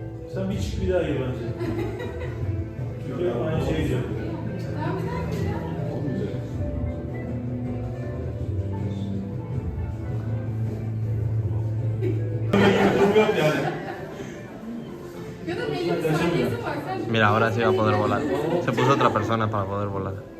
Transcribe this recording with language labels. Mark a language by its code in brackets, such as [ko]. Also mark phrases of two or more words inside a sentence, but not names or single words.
[tr] Sen bir çık bir daha gir bence. Çünkü aynı şeyi diyor. Durum yok yani. [es] Mira, ahora sí va a poder volar. Se puso otra persona para poder volar.